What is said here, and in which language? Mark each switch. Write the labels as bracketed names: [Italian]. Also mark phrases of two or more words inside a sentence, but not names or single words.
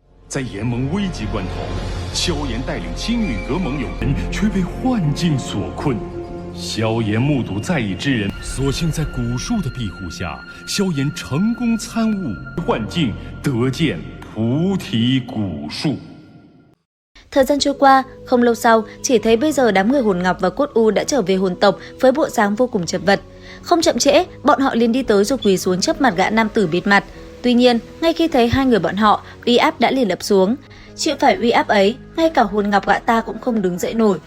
[Chinese] 在联盟危急关头，萧炎带领青羽阁盟友人却被幻境所困。萧炎目睹在意之人，索性在古树的庇护下，萧炎成功参悟幻境，得见菩提古树。 [Vietnamese] Thời gian trôi qua, không lâu sau, chỉ thấy bây giờ đám người hồn ngọc và cốt u đã trở về hồn tộc với bộ dáng vô cùng chật vật. Không chậm trễ, bọn họ liền đi tới rồi quỳ xuống trước mặt gã nam tử bịt mặt. Tuy nhiên, ngay khi thấy hai người bọn họ, uy áp đã liền lập xuống. Chịu phải uy áp ấy, ngay cả hồn ngọc gã ta cũng không đứng dậy nổi.